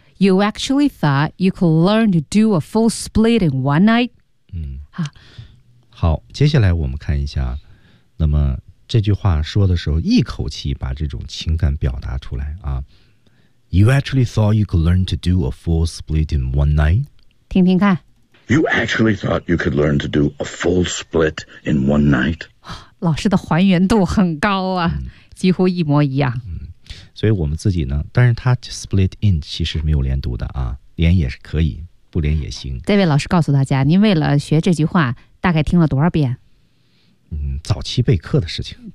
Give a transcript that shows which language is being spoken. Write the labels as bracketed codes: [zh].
[en] You actually thought you could learn to do a full split in one night。嗯， [zh] 好，好，接下来我们看一下，那么这句话说的时候，一口气把这种情感表达出来啊。 [en] You actually thought you could learn to do a full split in one night? [zh] 听听看。 [en] You actually thought you could learn to do a full split in one night? [zh] 老师的还原度很高啊，几乎一模一样。所以我们自己呢，但是他 split in 其实没有连读的啊，连也是可以，不连也行。这位老师告诉大家，您为了学这句话大概听了多少遍？嗯，早期备课的事情。